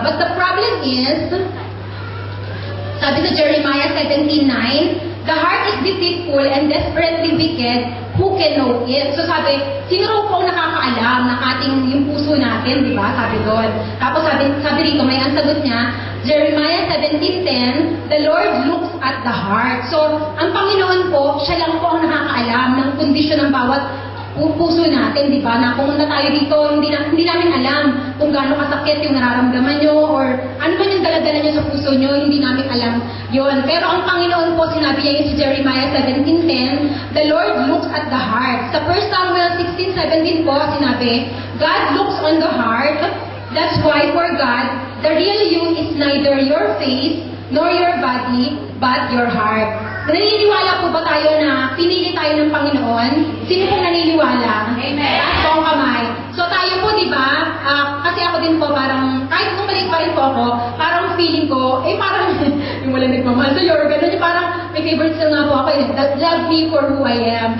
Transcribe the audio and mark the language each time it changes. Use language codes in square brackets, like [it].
[en] But the problem is, [tl] sabi sa [en] Jeremiah 17:9, the heart is deceitful and desperately wicked, who can know it? [tl] So sabi, sino raw po ang nakakaalam ng ating yung puso natin, di ba? Sabi doon. Tapos sabi rito, may ang sagot niya, Jeremiah 17:10, [en] the Lord looks at the heart. [tl] So, ang Panginoon po, siya lang po ang nakakaalam ng kondisyon ng bawat puso natin, di ba? Na pumunta tayo dito, hindi namin alam kung gaano kasakit yung nararamdaman nyo or ano man yung daladala nyo sa puso nyo, hindi namin alam yon. Pero ang Panginoon po, sinabi niya yung si Jeremiah 17:10, [en] the Lord looks at the heart. [tl] Sa 1 Samuel 16:17 po, sinabi, [en] God looks on the heart. That's why for God, the real you is neither your face nor your body, but your heart. [tl] Naniniwala po ba tayo na pinili tayo ng Panginoon? Sino pong naniniwala? Amen. Po ang kamay. So tayo po, di ba? Kasi ako din po parang, kahit bumalik pa rin po ako, parang feeling ko, parang, yung wala nagmamahal sa your, gano'n yung parang, may favorite song nga po ako, [en] that love me for who I am.